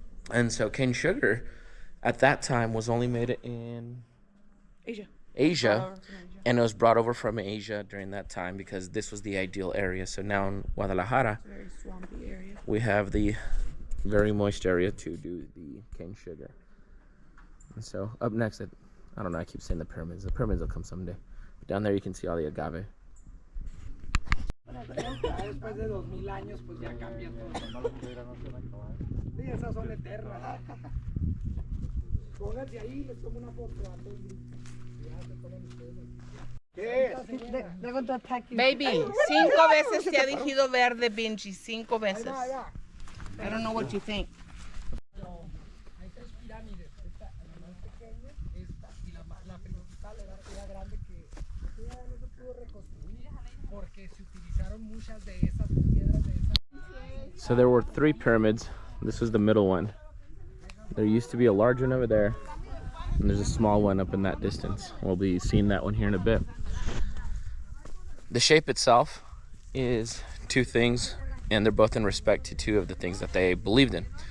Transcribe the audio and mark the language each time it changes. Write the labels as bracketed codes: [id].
[en] And so cane sugar at that time was only made in Asia, and it was brought over from Asia during that time because this was the ideal area. So now in Guadalajara, Very swampy area. we have the very moist area to do the cane sugar. And so up next, I don't know, I keep saying the pyramids. The pyramids will come someday. But down there you can see all the agave. [es] Después de 2000 años, pues ya cambia todo. Sí, esas son eternas. Pónganse ahí, les tomo una foto a todos. Ya se ponen ustedes. ¿Qué es? Baby, 5 veces te ha dicho verde, Benji, 5 veces. [en] I don't know what you think. [es] Hay 3 pirámides. Esta, la más pequeña, esta y la principal era aquella grande que ya no se pudo reconstruir porque se utilizaron muchas de esas piedras de esas. [en] So there were 3 pyramids. This was the middle one. There used to be a large one over there, and there's a small one up in that distance. We'll be seeing that one here in a bit. The shape itself is 2 things, and they're both in respect to 2 of the things that they believed in.